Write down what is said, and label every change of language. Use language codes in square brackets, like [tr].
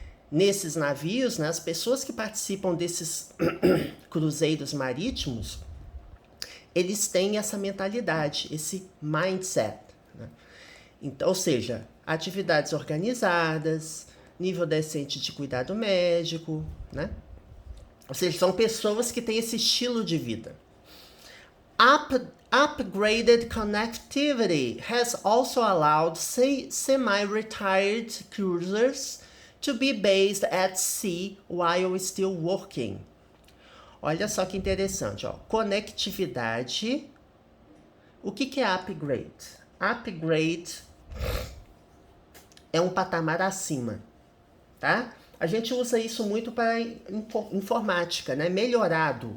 [pt] Nesses navios, né? As pessoas que participam desses cruzeiros marítimos, eles têm essa mentalidade, esse mindset. Né? Então, ou seja, atividades organizadas, nível decente de cuidado médico, né? Ou seja, são pessoas que têm esse estilo de vida. [en] Upgraded connectivity has also allowed semi-retired cruisers to be based at sea while still working. [pt] Olha só que interessante, conectividade. O que é upgrade? Upgrade é um patamar acima, tá? A gente usa isso muito para informática, né? Melhorado.